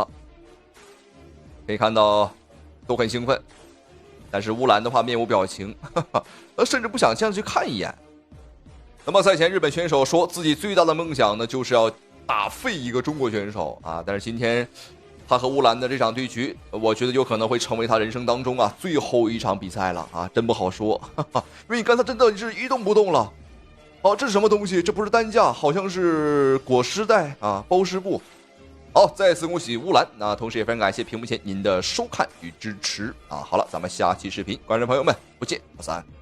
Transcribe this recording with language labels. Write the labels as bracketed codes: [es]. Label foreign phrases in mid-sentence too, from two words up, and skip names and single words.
[zh] 可以看到都很興奮，但是烏蘭的話面無表情，甚至不想這樣去看一眼。那麼賽前日本選手說自己最大的夢想呢，就是要打廢一個中國選手啊。但是今天他和烏蘭的這場對局，我覺得有可能會成為他人生當中啊最後一場比賽了啊，真不好說。因為你剛才真的是一動不動了。好，這是什麼東西？這不是擔架，好像是裹屍袋啊，包屍布。好，再次恭喜烏蘭。那同時也非常感謝屏幕前您的收看與支持啊。好了，咱們下期視頻，觀眾朋友們不見不散。